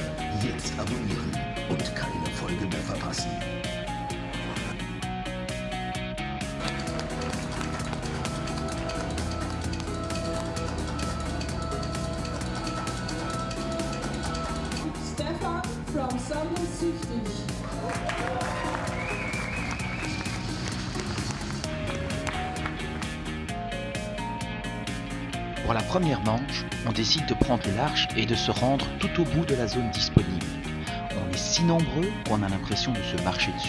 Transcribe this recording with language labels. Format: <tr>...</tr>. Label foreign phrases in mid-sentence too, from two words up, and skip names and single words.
<de>Jetzt abonnieren und keine Folge mehr verpassen.</de> <en>Stefan from Summer 60.</en> <fr>Pour la première manche, on décide de prendre le large et de se rendre tout au bout de la zone disponible. On est si nombreux qu'on a l'impression de se marcher dessus.</fr>